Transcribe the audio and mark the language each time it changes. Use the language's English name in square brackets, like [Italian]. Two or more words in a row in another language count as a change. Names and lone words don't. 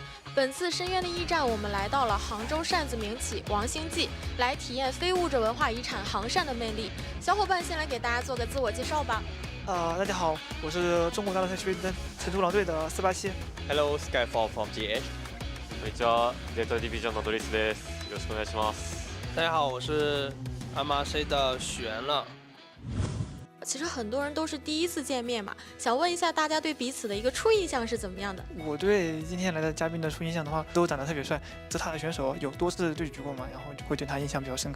[Chinese] 本次深渊的驿站，我们来到了杭州扇子名起王星记，来体验非物质文化遗产杭扇的魅力。小伙伴先来给大家做个自我介绍吧。大家好，我是中国大陆赛区成都狼队的487。 [English] Hello, Skyfall from GH。 [Japanese] こんにちは、デートディビジョンのドリスです。よろしくお願いします。 [Chinese] 大家好，我是阿玛 C 的许源了。其实很多人都是第一次见面嘛，想问一下大家对彼此的一个初印象是怎么样的？我对今天来的嘉宾的初印象的话，都长得特别帅。这他的选手有多次对局过嘛，然后就会对他印象比较深刻。